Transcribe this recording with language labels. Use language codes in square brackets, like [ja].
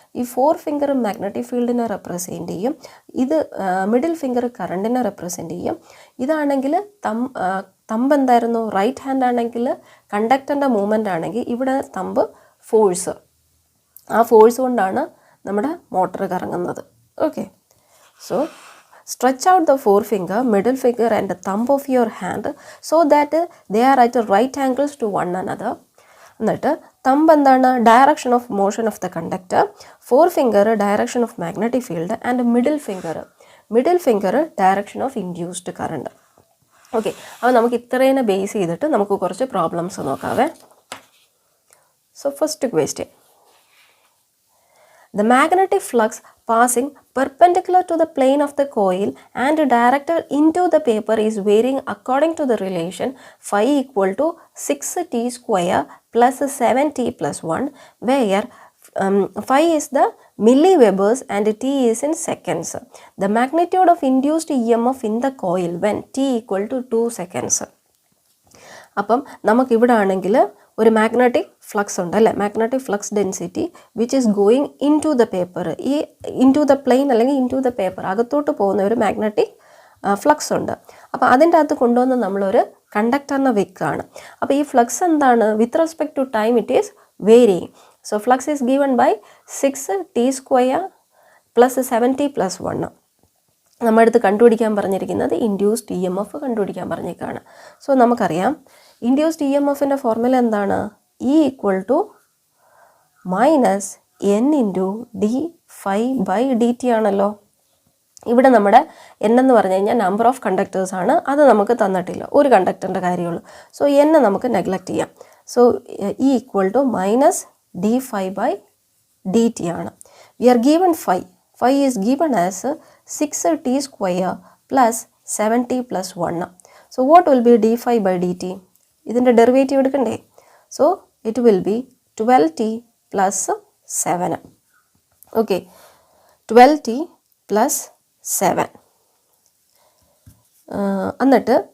[ml] ഈ 4 finger magnetic ഫീൽഡിനെ represent ചെയ്യും. ഇത് മിഡിൽ ഫിംഗർ കറണ്ടിനെ റെപ്രസെൻറ്റ് ചെയ്യും. ഇതാണെങ്കിൽ തമ്പ് എന്തായിരുന്നു? റൈറ്റ് ഹാൻഡ് ആണെങ്കിൽ കണ്ടക്ടറിൻ്റെ മൂവ്മെൻ്റ് ആണെങ്കിൽ ഇവിടെ തമ്പ് ഫോഴ്സ്, ആ ഫോഴ്സ് കൊണ്ടാണ് നമ്മുടെ മോട്ടർ കറങ്ങുന്നത്. [en] Okay, so stretch out the 4 finger, middle finger and the thumb of your hand so that they are at right angles to one another. [ml] എന്നിട്ട് thumb എന്താണ്? [en] Direction of motion of the conductor, 4 finger direction of magnetic field and middle finger direction of induced current. [ml] Okay, അപ്പോൾ നമുക്ക് ഇത്രേനെ base ചെയ്തിട്ട് നമുക്ക് കുറച്ച് problems നോക്കാവേ. [en] So first question, the magnetic flux passing perpendicular to the plane of the coil and directed into the paper is varying according to the relation phi equal to 6t square plus 7t plus 1, where phi is the milliwebers and t is in seconds. The magnitude of induced EMF in the coil when t equal to 2 seconds. [ml] അപ്പം നമുക്കിവിടെ ആണെങ്കിൽ ഒരു magnetic flux ഉണ്ട് അല്ലേ, magnetic flux density [en] Which is going into the paper. [ml] ഈ in to the plain അല്ലെങ്കിൽ in to the paper അകത്തോട്ട് പോകുന്ന ഒരു മാഗ്നറ്റിക് ഫ്ലക്സ് ഉണ്ട്. അപ്പോൾ അതിൻ്റെ അകത്ത് കൊണ്ടുവന്ന് നമ്മളൊരു കണ്ടക്ടറിനെ വെക്കുകയാണ്. അപ്പോൾ ഈ ഫ്ലക്സ് എന്താണ്? [en] With respect to time it is varying. So flux is given by 6t square plus 7t plus 1. [ml] നമ്മുടെ അടുത്ത് കണ്ടുപിടിക്കാൻ പറഞ്ഞിരിക്കുന്നത് ഇൻഡ്യൂസ്ഡ് EMF കണ്ടുപിടിക്കാൻ പറഞ്ഞേക്കാണ്. സോ നമുക്കറിയാം ഇൻഡ്യൂസ്ഡ് EMFൻ്റെ ഫോർമുല എന്താണ്? E equal to minus n into d∅dt ആണല്ലോ. ഇവിടെ നമ്മുടെ n എന്ന് പറഞ്ഞു കഴിഞ്ഞാൽ നമ്പർ ഓഫ് കണ്ടക്ടേഴ്സ് ആണ്, അത് നമുക്ക് തന്നിട്ടില്ല, ഒരു കണ്ടക്ടറിൻ്റെ കാര്യമുള്ളൂ. സോ n നമുക്ക് നെഗ്ലക്റ്റ് ചെയ്യാം. So E equal to minus d∅dt ആണ്. [en] We are given phi is given as 6t square plus 7t plus 1. So what will be d∅dt? [ml] ഇതിൻ്റെ ഡെറിവേറ്റീവ് എടുക്കണ്ടേ? [en] So it will be 12t plus 7. Okay, 12t plus 7. എന്നിട്ട്